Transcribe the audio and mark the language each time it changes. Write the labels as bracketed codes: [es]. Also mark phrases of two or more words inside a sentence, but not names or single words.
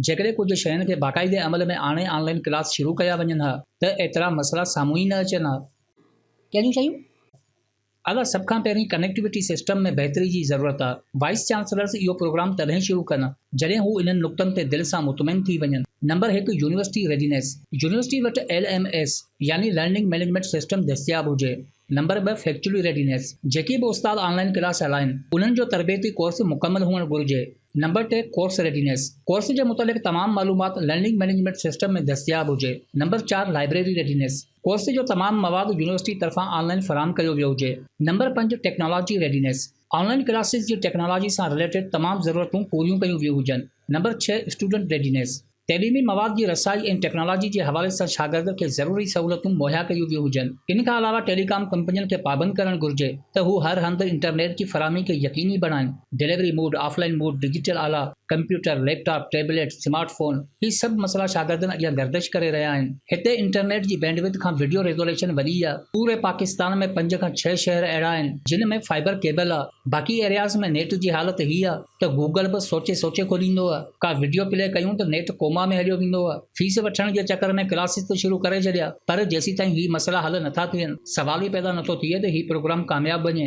[sd] जेकॾहिं कुझु शयुनि खे बाक़ाइदे अमल में आणे [en] online class [sd] शुरू कया वञनि हा त एतिरा मसइला साम्हूं ई न अचनि हा। कहिड़ियूं शयूं? अदा सभ खां पहिरीं [en] connectivity system [sd] में बहितरी जी ज़रूरत आहे। [en] Vice Chancellors [sd] इहो प्रोग्राम तॾहिं शुरू कनि जॾहिं हू इन्हनि नुक़्तनि ते दिलि सां मुतमइन थी वञनि। [en] Number 1, University Readiness. [sd] यूनिवर्सिटी वटि LMS यानी [en] learning management system [sd] दस्तियाब हुजे। [en] Number 2, Faculty Readiness. [sd] जेके बि उस्ताद [en] online class [sd] हलाइनि उन्हनि जो तरबियती कोर्स मुकमल हुअणु घुरिजे। [en] Number 3, Course Readiness. [sd] कोर्स जे मुतालिक़ तमामु मालूमात [en] learning management system [sd] में दस्तियाब हुजे। [en] Number 4, Library Readiness. [sd] कोर्स जो तमामु मवाद यूनिवर्सिटी तरफ़ां ऑनलाइन फराहम कयो वियो हुजे। [en] Number 5, Technology Readiness. [sd] ऑनलाइन क्लासिस जी टेक्नोलॉजी सां रिलेटेड तमामु ज़रूरतूं पूरियूं कयूं वियूं हुजनि। [en] Number 6, Student Readiness. [sd] तइलीमी मवाद जी रसाई ऐं टेक्नोलॉजी जे हवाले सां शागिर्द खे ज़रूरी सहूलियतूं मुहैया कयूं वियूं हुजनि। इन खां अलावा टेलीकॉम कंपनियुनि खे पाबंद करणु घुरिजे त हू हर हंधि इंटरनेट जी फराहमी खे यकीनी बणाइनि। [en] delivery mode, offline mode, digital [sd] आला, [en] computer, laptop, tablet, smartphone, [sd] ही सभु मसइला शागिर्दनि अॻियां गर्दिश करे रहिया आहिनि। हिते इंटरनेट जी बैंडविड्थ खां [en] video resolution [sd] वॾी आहे। पूरे पाकिस्तान में 5 खां 6 शहर अहिड़ा आहिनि जिन में [en] fiber cable [sd] आहे। बाक़ी एरियाज़ में नेट जी हालत हीअ आहे त गूगल बि सोचे खोलींदो आहे। का [en] video play [sd] कयूं त नेट कोमा में हलियो वेंदो आहे। फीस वठण जे चकर में क्लासिस त शुरू करे छॾिया, पर जेसीं ताईं ही मसइला हल नथा थियनि सवाल ई पैदा नथो थिए त ही प्रोग्राम कामयाब वञे।